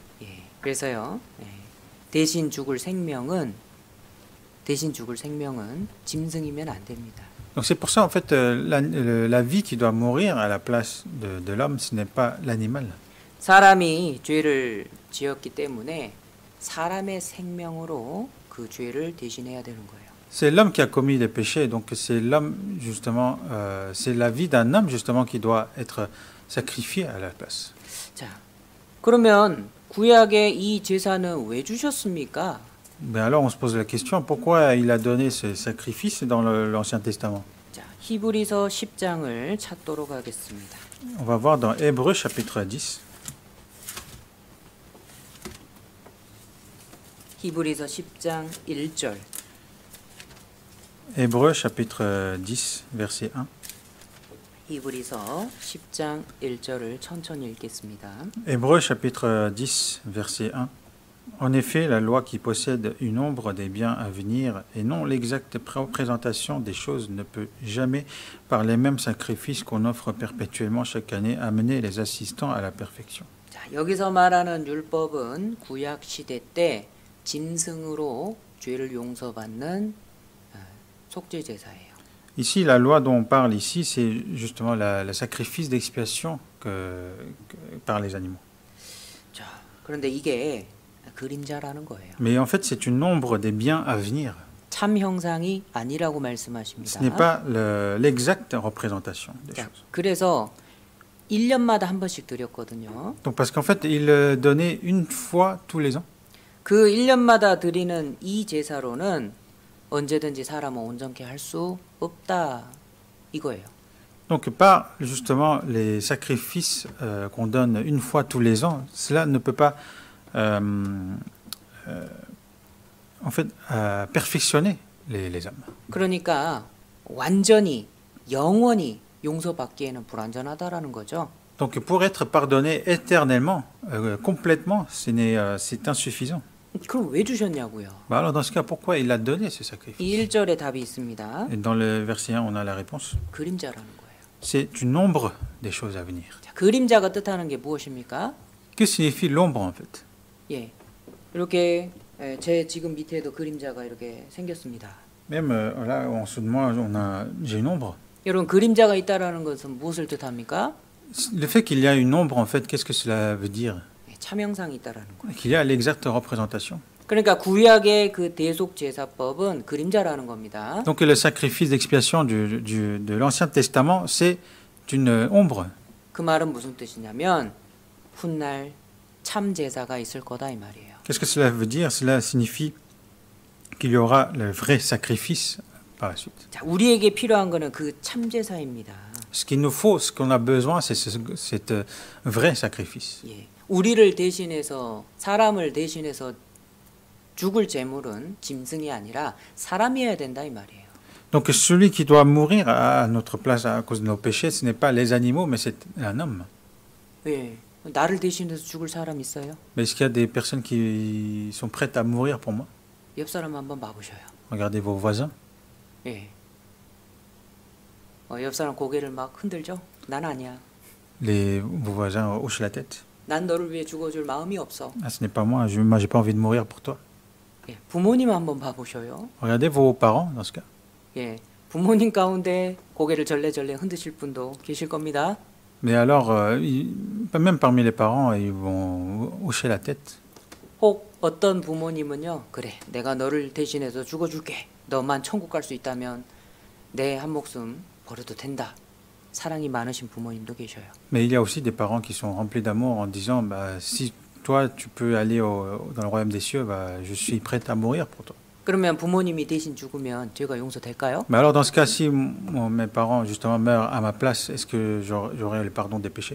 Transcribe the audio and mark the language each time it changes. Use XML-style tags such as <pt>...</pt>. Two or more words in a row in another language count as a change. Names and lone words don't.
<ko>예, 그래서요. 예, 대신 죽을 생명은 짐승이면 안 됩니다.</ko> <fr>Donc c'est pour ça, en fait, la vie qui doit mourir à la place de l'homme, ce n'est pas l'animal.</fr> <ko>사람이 죄를 지었기 때문에 사람의 생명으로 그 죄를 대신해야 되는 거예요.</ko> <fr>C'est l'homme qui a commis les péchés, donc c'est l'homme, justement, c'est la vie d'un homme, justement, qui doit être sacrifié à la place.</fr> <ko>자, 그러면 구약에 이 제사는 왜 주셨습니까?</ko> <fr>Mais alors on se pose la question, pourquoi il a donné ce sacrifice dans l'Ancien Testament?</fr> <ko>자, 히브리서 10장을 찾도록 하겠습니다.</ko> <fr>On va voir dans Hébreux chapitre 10.</fr> <ko>히브리서 10장 1절.</ko> <fr>Hébreux chapitre 10, verset 1.</fr> <ko>히브리서 10장 1절을 천천히 읽겠습니다.</ko> <fr>Hébreux chapitre 10, verset 1. En effet, la loi qui possède une ombre des biens à venir et non l'exacte représentation des choses ne peut jamais, par les mêmes sacrifices qu'on offre perpétuellement chaque année, amener les assistants à la perfection.</fr> <ko>자, 여기서 말하는 율법은 구약 시대 때 짐승으로 죄를 용서받는 속죄 제사예요.</ko> <fr>Ici, la loi dont on parle ici, c'est justement le sacrifice d'expiation par les animaux.</fr> <ko>자, 그런데 이게 그림자라는 거예요.</ko> <fr>Mais en fait, c'est une ombre des biens à venir.</fr> <ko>참 형상이 아니라고</ko> <fr>Ce</fr> <ko>말씀하십니다.</ko> <fr>n'est pas l'exacte représentation des</fr> <ko>자,</ko> <fr>choses.</fr> <ko>그래서 1년마다 한 번씩 드렸거든요.</ko> <fr>Donc, parce qu'en fait, il donnait une fois tous les ans.</fr> <ko>그 1년마다 드리는 이 제사로는 언제든지 사람을 온전케 할 수 없다 이거예요.</ko> <fr>Donc, par justement les sacrifices qu'on donne une fois tous les ans, cela ne peut pas en fait perfectionner les âmes.</fr> <ko>그러니까 완전히 영원히 용서받기에는 불완전하다라는 거죠.</ko> <fr>Donc, pour être pardonné éternellement, complètement, c'est insuffisant.</fr> <ko>그럼 왜 주셨냐고요?</ko> <fr>Bah alors, dans ce cas, pourquoi il a donné ce sacrifice?</fr> <ko>이 1절에 답이 있습니다.</ko> <fr>Et dans le verset 1, on a la réponse.</fr> <ko>그림자라는 거예요.</ko> <fr>C'est une ombre des choses à venir.</fr> <ko>자, 그림자가 뜻하는 게 무엇입니까?</ko> <fr>Que signifie l'ombre en fait?</fr> <ko>예, 이렇게 제 지금 밑에도 그림자가 이렇게 생겼습니다.</ko> <fr>Même là, en dessous de moi, j'ai une ombre.</fr> <ko>여러분 그림자가 있다라는 것은 무엇을 뜻합니까?</ko> <fr>Le fait qu'il y a une ombre, en fait, qu'est-ce que cela veut dire?</fr> <ko>예, 참형상이 있다라는 거예요.</ko> <fr>Qu'il y a l'exacte représentation.</fr> <ko>그러니까 구약의 그 대속 제사법은 그림자라는 겁니다.</ko> <fr>Donc le sacrifice d'expiation de l'Ancien Testament, c'est une ombre.</fr> <ko>그 말은 무슨 뜻이냐면 훗날 참 제사가 있을 거다 이 말이에요.</ko> <fr>Qu'est-ce que cela veut dire? Cela signifie qu'il y aura le vrai sacrifice par la suite.</fr> <ko>자, 우리에게 필요한 거는 그 참 제사입니다.</ko> <fr>Ce qu'il nous faut, ce qu'on a besoin, c'est cet vrai sacrifice.</fr> <ko>예, 우리를 대신해서 사람을 대신해서 죽을 제물은 짐승이 아니라 사람이어야 된다 이 말이에요.</ko> <fr>Donc celui qui doit mourir à notre place à cause de nos péchés, ce n'est pas les animaux, mais c'est un homme.</fr> <ko>예, 나를 대신해서 죽을 사람 있어요?</ko> <fr>Mais est-ce qu'il y a des personnes qui sont prêtes à mourir pour moi?</fr> <ko>옆 사람 한번 봐보셔요.</ko> <fr>Regardez vos voisins.</fr> <ko>예. 옆 사람 고개를 막 흔들죠? 난 아니야.</ko> <fr>Vos voisins hochent la tête.</fr> <ko>난 너를 위해 죽어줄 마음이 없어.</ko> <fr>Ah, ce n'est pas moi, moi j'ai pas envie de mourir pour toi.</fr> <ko>예, 부모님 한번 봐보셔요.</ko> <fr>Regardez vos parents dans ce cas.</fr> <ko>예, 부모님 가운데 고개를 절레절레 흔드실 분도 계실 겁니다.</ko> <fr>Mais alors, même parmi les parents, ils vont hocher la tête.</fr> <ko>혹 어떤 부모님은요, 그래, 내가 너를 대신해서 죽어줄게. 너만 천국 갈 수 있다면 내 한 목숨 버려도 된다. 사랑이 많으신 부모님도 계셔요.</ko> <fr>Mais il y a aussi des parents qui sont remplis d'amour en disant, bah, si toi tu peux aller dans le royaume des cieux, bah, je suis prête à mourir pour toi.</fr> <ko>그러면 부모님이 대신 죽으면 죄가 용서될까요?</ko> <fr>Mais alors dans ce cas, si mes parents justement meurent à ma place, est-ce que j'aurai le pardon des péchés?</fr>